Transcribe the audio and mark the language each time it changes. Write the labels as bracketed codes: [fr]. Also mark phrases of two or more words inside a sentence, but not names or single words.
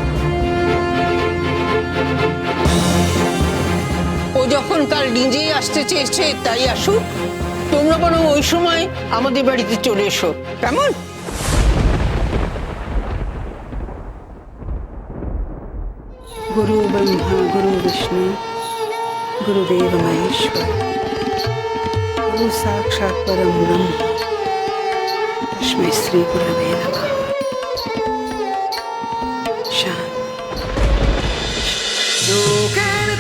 [bn] ও যখন কাল নিজেই আসতে চেয়েছে তাই আসুক, তোমরা বরং ওই সময় আমাদের বাড়িতে চলে এসো, কেমন? [sa] गुरु ब्रह्मा गुरु विष्णु गुरुदेव महेश्वर गुरु साक्षात परम ब्रह्म तस्मै श्री गुरवे नमः। शांति।